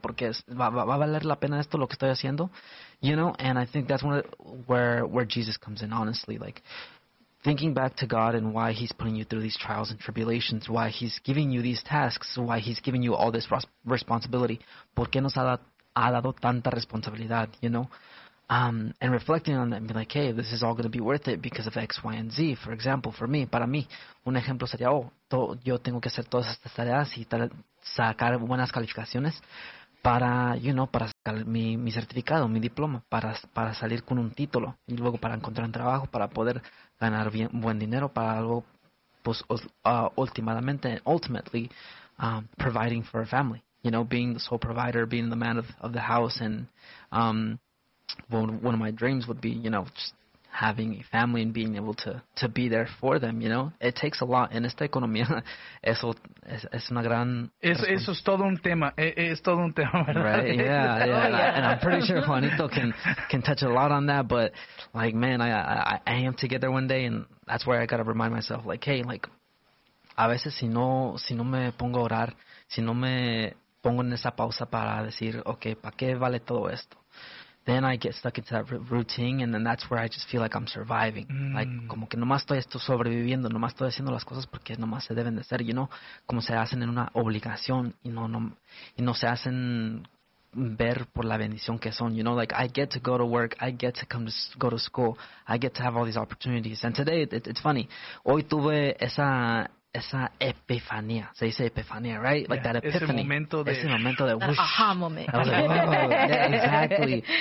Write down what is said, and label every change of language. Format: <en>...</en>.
<es>Porque va a valer la pena esto lo que estoy haciendo?</es> <en>You know, and I think that's where Jesus comes in, honestly. Like, thinking back to God and why he's putting you through these trials and tribulations, why he's giving you these tasks, why he's giving you all this responsibility.</en> <es>¿Por qué nos ha dado tanta responsabilidad?</es> <en>You know? And reflecting on that and being like, hey, this is all going to be worth it because of X, Y, and Z. For example,</en> <es>para mí, un ejemplo sería, yo tengo que hacer todas estas tareas y sacar buenas calificaciones para,</es> <en>you know,</en> <es>para sacar mi certificado, mi diploma, para salir con un título y luego para encontrar un trabajo, para poder ganar buen dinero, para luego, pues,</es> <en>ultimately, providing for a family, you know, being the sole provider, being the man of the house. And one of my dreams would be, you know, just having a family and being able to be there for them, you know. It takes a lot in</en> <es>esta economía. Eso es una gran... Eso es todo un tema. Es todo un tema, ¿verdad?</es> <en>Right, yeah, yeah. Oh, yeah. And I'm pretty sure Juanito can touch a lot on that. But, like, man, I am to get there one day, and that's where I got to remind myself, like, hey, like,</en> <es>a veces si no me pongo a orar, si no me pongo en esa pausa para decir, okay, ¿para qué vale todo esto?</es> <en>Then I get stuck into that routine, and then that's where I just feel like I'm surviving. Mm. Like,</en> <es>como que nomás estoy esto sobreviviendo, nomás estoy haciendo las cosas porque nomás se deben de hacer,</es> <en>you know?</en> <es>Como se hacen en una obligación, y no se hacen ver por la bendición que son,</es> <en>you know? Like, I get to go to work, I get to come to go to school, I get to have all these opportunities. And today, it's funny.</en> <es>Hoy tuve esa epifanía, se dice epifanía, right?</es> <en>Like, yeah, that epiphany.</en> <es>Ese momento de whoosh.</es> <en>Aha moment. I was like, whoa, yeah, exactly.</en>